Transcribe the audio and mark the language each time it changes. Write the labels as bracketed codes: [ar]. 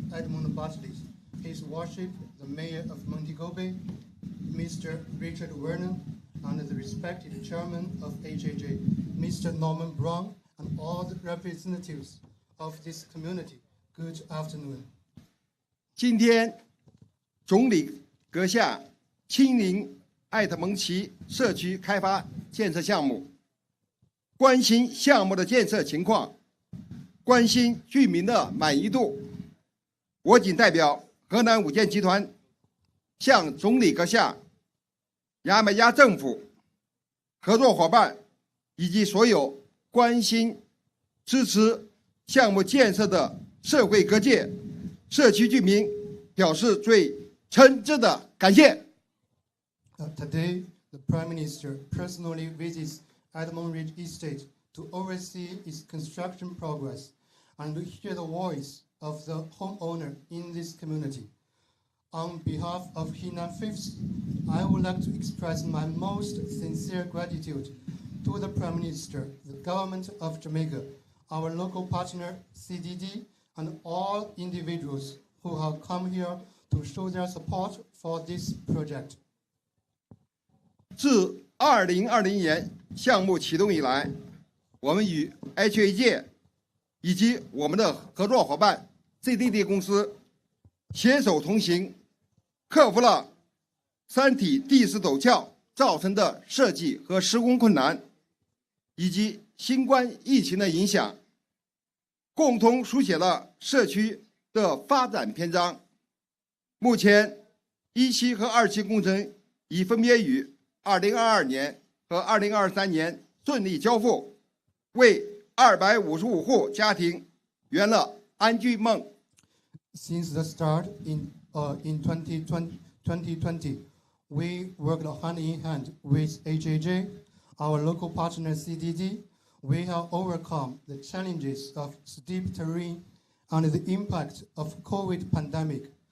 [en] Edmund, His Worship, the Mayor of Montego Bay, Mr. Richard Vernon, and the respected Chairman of HAJ, Mr. Norman Brown, and all the representatives of this community, good afternoon. [zh] 今天，总理阁下亲临艾特蒙奇社区开发建设项目，关心项目的建设情况，关心居民的满意度。我谨代表河南五建集团，向总理阁下、牙买加政府、合作伙伴以及所有关心、支持项目建设的社会各界、社区居民表示最诚挚的感谢。 [en] Today, the Prime Minister personally visits Edmund Ridge Estate to oversee its construction progress and to hear the voice of the homeowner in this community. On behalf of Henan Fifth, I would like to express my most sincere gratitude to the Prime Minister, the government of Jamaica, our local partner, CDD, and all individuals who have come here to show their support for this project. [zh] 自2020年项目启动以来，我们与 HAJ 以及我们的合作伙伴 CDD 公司携手同行，克服了山体地势陡峭造成的设计和施工困难，以及新冠疫情的影响，共同书写了社区的发展篇章。目前，1期和2期工程已分别于2022年和2023年顺利交付，为255户家庭圆了安居梦。 [en] Since the start in 2020, we worked hand in hand with HAJ, our local partner CDD. We have overcome the challenges of steep terrain and the impact of COVID pandemic.